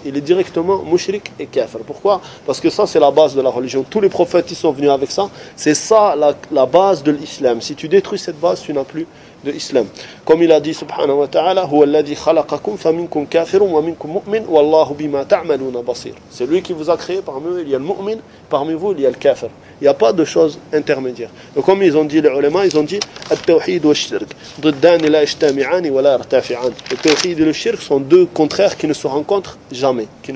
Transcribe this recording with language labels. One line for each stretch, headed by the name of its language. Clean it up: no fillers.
French: Il est directement mushrik et kafir. Pourquoi? Parce que ça, c'est la base de la religion. Tous les prophètes, ils sont venus avec ça. C'est ça, la base de l'islam. Si tu détruis cette base, tu n'as plus de islam. Comme il a dit,
Arabic: subhanahu wa ta'ala, هُوَ الَّذِي خَلَقَكُمْ فَمِنْكُمْ كَافِرٌ وَمِنْكُمْ مُؤْمِنٌ وَاللَّهُ بِمَا تَعْمَلُونَ بَصِيرٌ.
French: C'est lui qui vous a créé. Parmi eux, il y a le mu'min. Parmi vous, il y a le kafir. Il n'y a pas de choses intermédiaires. Et comme ils ont dit les ulama, ils ont dit
Arabic: التوحيد والشرك ضدان لا يجتمعان ولا يرتفعان.
French: Le tawhid et le shirk sont deux contraires qui ne se rencontrent jamais.